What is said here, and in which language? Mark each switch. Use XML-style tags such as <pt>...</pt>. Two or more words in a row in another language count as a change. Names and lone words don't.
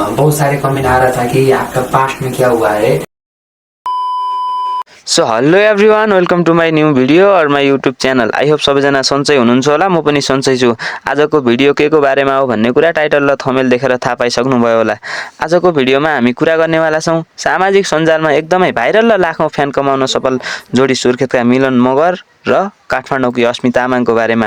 <hi>बहुत सारे कमेंट आ रहा था कि आपका पास्ट में क्या हुआ है।</hi> <en>So hello everyone, welcome to my new video और my YouTube channel। I hope</en> <ne>सबैजना सन्चै हुनुहुन्छ होला। म पनि सन्चै छु। आजको भिडियो के को बारेमा हो भन्ने कुरा टाइटल र थम्बनेल देखेर थाहा पाइसक्नुभयो होला। आजको भिडियोमा हामी कुरा गर्नेवाला छौँ सामाजिक सञ्जालमा एकदमै भाइरल र लाखौँ फ्यान कमाउन सफल जोडी सुर्खेतका मिलन मगर र काठमाडौँकी अस्मि तामाङको बारेमा।</ne>